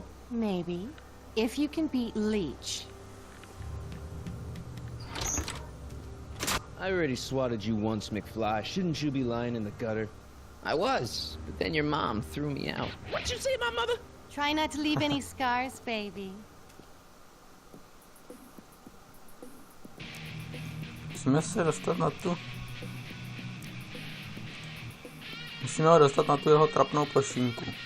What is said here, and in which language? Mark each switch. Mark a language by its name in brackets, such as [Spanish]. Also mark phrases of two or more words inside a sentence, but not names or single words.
[English] Maybe. If you can beat Leech. I already swatted you once, McFly. Shouldn't you be lying in the gutter? I was, but then your mom threw me out. What'd you say, my mother? Try not to leave any scars, baby. [Czech] Musíme se dostat na tu... Musíme ho dostat na tu jeho trapnou plošinku.